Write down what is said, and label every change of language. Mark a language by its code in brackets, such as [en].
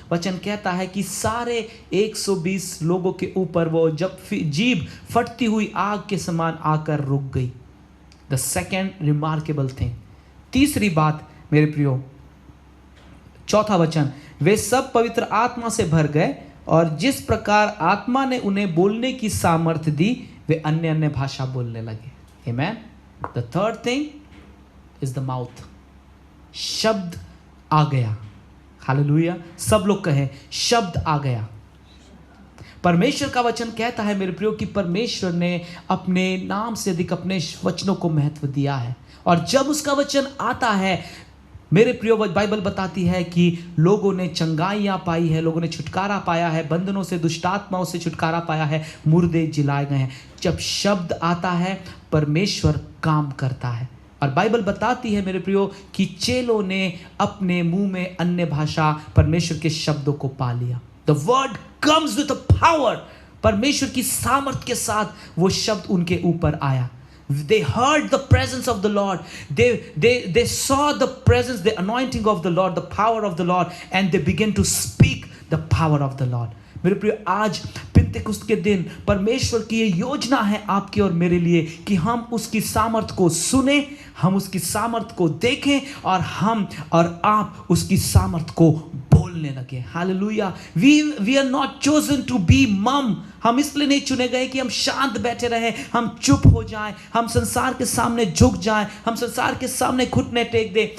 [hi] वचन कहता है कि सारे 120 लोगों के ऊपर वो जब जीभ फटती हुई आग के समान आकर रुक गई। [en] the second remarkable thing, [hi] तीसरी बात मेरे प्रियो, चौथा वचन, वे सब पवित्र आत्मा से भर गए और जिस प्रकार आत्मा ने उन्हें बोलने की सामर्थ्य दी, वे अन्य अन्य भाषा बोलने लगे। [en] Amen. The third thing is the mouth. [hi] शब्द आ गया। हालेलुया। सब लोग कहें, शब्द आ गया। परमेश्वर का वचन कहता है मेरे प्रियो कि परमेश्वर ने अपने नाम से अधिक अपने वचनों को महत्व दिया है। और जब उसका वचन आता है मेरे प्रियो, बाइबल बताती है कि लोगों ने चंगाइयां पाई है, लोगों ने छुटकारा पाया है, बंधनों से, दुष्टात्माओं से छुटकारा पाया है, मुर्दे जिलाए गए हैं। जब शब्द आता है, परमेश्वर काम करता है। और बाइबल बताती है मेरे प्रियो कि चेलों ने अपने मुंह में अन्य भाषा परमेश्वर के शब्दों को पा लिया। [en] The word comes with a power. [hi] परमेश्वर की सामर्थ के साथ वो शब्द उनके ऊपर आया। [en] They heard the presence of the Lord. They saw the presence, the anointing of the Lord, the power of the Lord, and they began to speak the power of the Lord. [hi] मेरे प्रिय, आज पिंतेकुस्त के दिन परमेश्वर की ये योजना है आपकी और मेरे लिए कि हम उसकी सामर्थ को सुने, हम उसकी सामर्थ को देखें और हम और आप उसकी सामर्थ को बोल बोलने लगे। Hallelujah. [en] We are not chosen to be mum. [hi] हम इसलिए नहीं चुने गए कि हम शांत बैठे रहे, हम चुप हो जाएं, हम संसार के सामने झुक जाएं, हम संसार के सामने घुटने टेक दे।